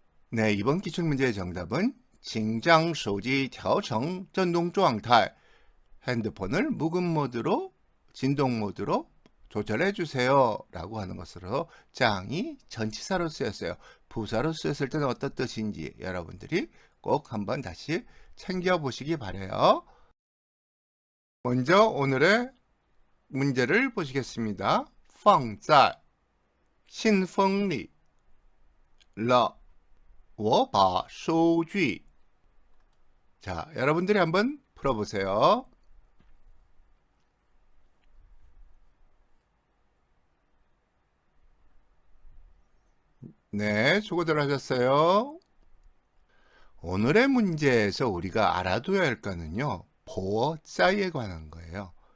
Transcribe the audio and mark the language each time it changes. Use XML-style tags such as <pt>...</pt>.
<ko>네, 이번 기출문제의 정답은</ko> <zh>请将手机调成震动状态.</zh> <ko>핸드폰을 묵음 모드로, 진동 모드로 조절해 주세요 라고 하는 것으로 짱이 전치사로 쓰였어요. 부사로 쓰였을 때는 어떤 뜻인지 여러분들이 꼭 한번 다시 챙겨보시기 바라요. 먼저 오늘의 문제를 보시겠습니다.</ko> <zh>放在信封里了我把收据.</zh> <ko>자, 여러분들이 한번 풀어보세요. 네, 수고들 하셨어요. 오늘의 문제에서 우리가 알아둬야 할 거는요, 보어자에 관한 거예요.</ko>